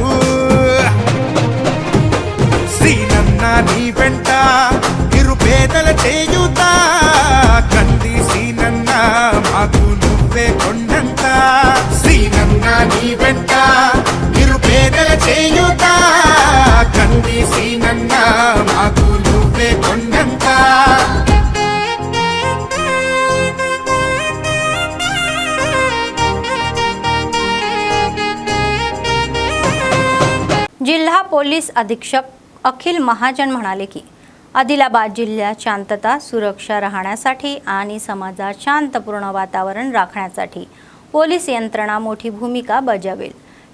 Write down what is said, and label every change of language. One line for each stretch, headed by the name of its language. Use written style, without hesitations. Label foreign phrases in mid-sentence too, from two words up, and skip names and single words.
Telugu: శ్రీనన్న నీ వెంట నిరుపేదల చేయుత, కంది శ్రీనన్న మాకు నువ్వే కొండంత, శ్రీనన్న నీ వెంట నిరుపేదల చేయుత, కంది శ్రీనన్న మాకు నువ్వే కొండంత.
Marathi: जिल्हा पोलीस अधीक्षक अखिल महाजन म्हणाले की आदिलाबाद जिल्ह्यात शांतता सुरक्षा राहण्यासाठी आणि समाजात शांतपूर्ण वातावरण राखण्यासाठी पोलीस यंत्रणा मोठी भूमिका बजावेल.